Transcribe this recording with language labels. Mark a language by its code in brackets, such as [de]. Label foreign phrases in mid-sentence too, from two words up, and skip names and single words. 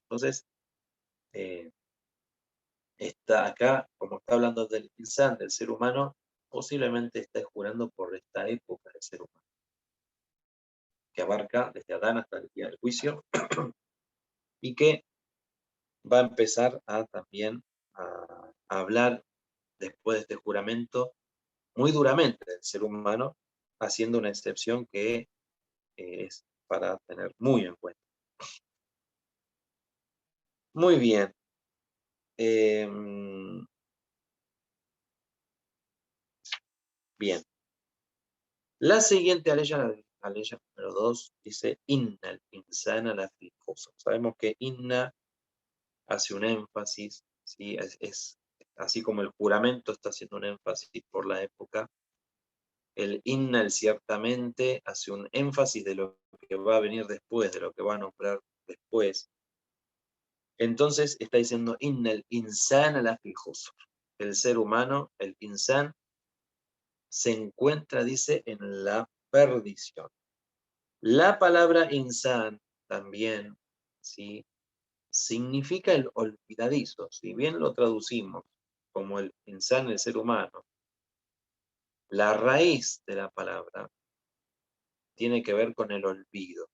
[es] Entonces, está acá, como está hablando del insan, del ser humano, posiblemente está jurando por esta época del ser humano, que abarca desde Adán hasta el día del juicio, y que va a empezar a también a hablar después de este juramento muy duramente del ser humano, haciendo una excepción que es para tener muy en cuenta. Muy bien. Bien. La siguiente aleya, la aleya número 2, dice [ar] إن الإنسان لفي خسر. [es] Sabemos que Inna hace un énfasis, ¿sí? Así como el juramento está haciendo un énfasis por la época, el Innal ciertamente hace un énfasis de lo que va a venir después, de lo que va a nombrar después. Entonces está diciendo [ar] إن الإنسان لفي خسر. [es] El ser humano, el insan, se encuentra, dice, en la perdición. La palabra insan también, ¿sí? Significa el olvidadizo. Si bien lo traducimos como el insan, el ser humano, la raíz de la palabra tiene que ver con el olvido.